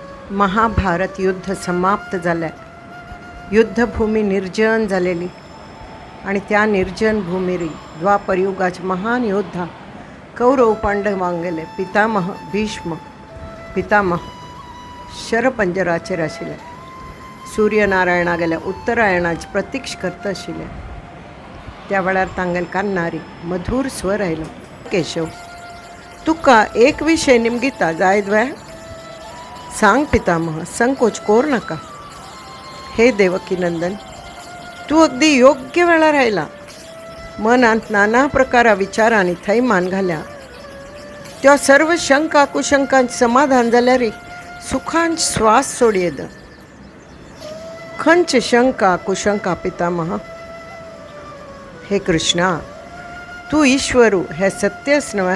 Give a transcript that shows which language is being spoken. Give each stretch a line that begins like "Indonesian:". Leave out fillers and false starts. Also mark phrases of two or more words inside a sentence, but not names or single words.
Konkani: महाभारत युद्ध समाप्त झालं. युद्धभूमी निर्जन झालेली आणि त्या निर्जन भूमीरी द्वापरयुगाचे महान योद्धा कौरव पांडवांक गेले. पितामह भीष्म, पितामह शरपंजराचेर आशिल्ले. सूर्यनारायणा गेल्या उत्तरायणाची प्रतीक्ष करता आशिल्ले. त्या वेळार तांगेल कान्नारी मधुर स्वर आयलो. केशव, तुका एक विषय निमगिता जायत वे? सांग पितामह, संकोच कोर नका. हे देवकी नंदन, तू अगदी योग्य वेळार आयला. मनांत नाना प्रकारा विचारांनी थैमान घाल्या. त्या सर्व शंका कुशंकांचे समाधान जाल्यार सुखांच श्वास सोडी येद. खंच शंका कुशंका पितामह? हे कृष्णा, तू ईश्वरू हे सत्यच न्हय?